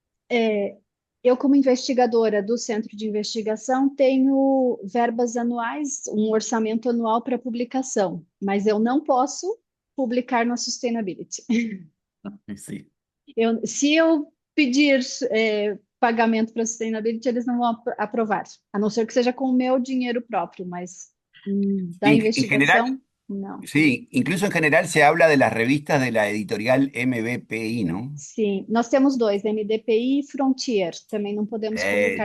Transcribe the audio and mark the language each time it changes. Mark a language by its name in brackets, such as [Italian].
[Portuguese] É, eu, como investigadora do Centro de Investigação, tenho verbas anuais, um orçamento anual para publicação, mas eu não posso publicar na Sustainability. [Spanish] sí. [Portuguese] Se eu pedir pagamento para Sustainability, eles não vão aprovar, a não ser que seja com o meu dinheiro próprio, mas da [Spanish] en general, [Portuguese] investigação, não. [Spanish] sí, incluso en general se habla de las revistas de la editorial MBPI, ¿no? [Portuguese] Sim, nós temos dois, MDPI e Frontier, também não podemos publicar